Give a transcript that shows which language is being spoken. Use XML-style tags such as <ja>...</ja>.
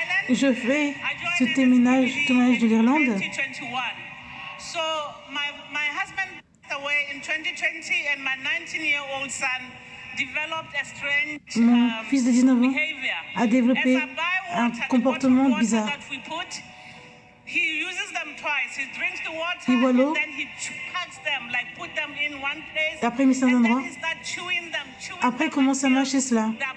<fr>Je fais ce témoignage de l'Irlande.</fr> <en>So my husband passed away in 2020 and my 19-year-old son developed a strange</en> <fr>Mon fils de 19 ans a développé un comportement bizarre.</fr> <en>He uses them twice. He drinks the water</en> <fr>Il boit l'eau.</fr> <en>and then he packs them, like put them in one place.</en> <fr>Et après, il met ça dans un endroit. Après, il commence à mâcher cela.</fr>